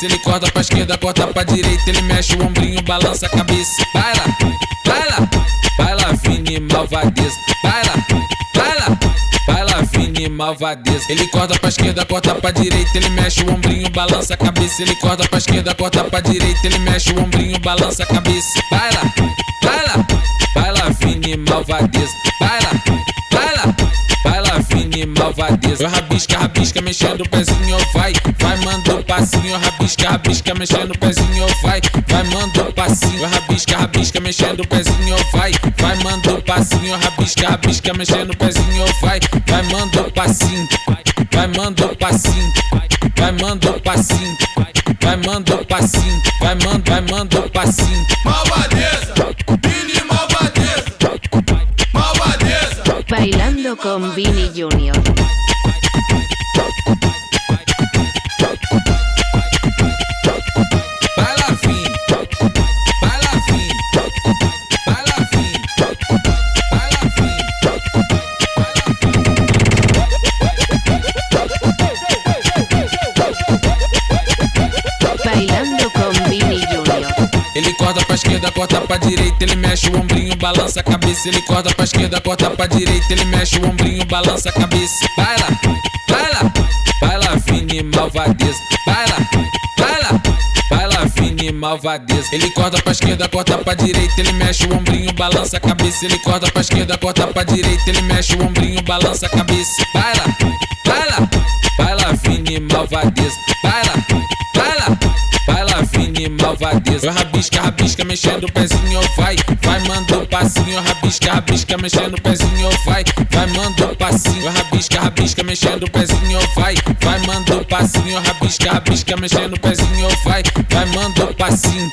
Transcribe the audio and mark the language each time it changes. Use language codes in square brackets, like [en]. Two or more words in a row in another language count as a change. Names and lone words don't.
[pt] Ele corta pra esquerda, corta pra direita, ele mexe o ombrinho, balança a cabeça. Baila, baila, baila, Vini malvadeza. Baila, baila, baila, Vini malvadeza. Ele corta pra esquerda, corta pra direita, ele mexe o ombrinho, balança a cabeça. Ele corta pra esquerda, corta pra direita, ele mexe o ombrinho, balança a cabeça. Baila, baila, baila, Vini malvadeza. Baila, baila, baila, Vini malvadeza. Eu rabisca, rabisca, mexendo o pezinho, vai, vai, manda o passinho. Eu rabisca, rabisca, mexendo o pezinho, vai, vai, manda o passinho. Eu rabisca, rabisca, mexendo o pezinho, vai, vai, manda o passinho. Eu rabisca, rabisca, mexendo o pezinho, vai, vai, manda o passinho. Vai, manda o passinho, vai, manda o passinho, vai, manda o passinho, vai, manda o passinho. Malvadeza, Vini malvadeza, malvadeza. [es] Bailando con Vini Junior. [pt] Baila Vini, baila Vini, baila Vini, baila Vini, [es] Bailando con Vini Junior. [pt] Ele corta pra esquerda, corta pra direita, ele mexe o ombrinho, balança a cabeça. Ele corta pra esquerda, corta pra direita, ele mexe o ombrinho, balança a cabeça. Baila, baila, baila, Vini malvadeza. Baila, baila, baila, Vini malvadeza. Ele corta pra esquerda, corta pra direita, ele mexe o ombrinho, balança a cabeça. Ele corta pra esquerda, corta pra direita, ele mexe o ombrinho, balança a cabeça. Baila, baila, baila, Vini malvadeza. Baila, baila, baila, Vini malvadeza. Eu rabisca, rabisca, mexendo o pezinho, vai, vai, manda o passinho. Eu rabisca, rabisca, mexendo o pezinho, vai, vai, manda o passinho. Eu rabisca, rabisca, mexendo o pezinho, vai, vai, manda o passinho. Eu rabisca, rabisca, mexendo o pezinho, vai, vai, manda o passinho.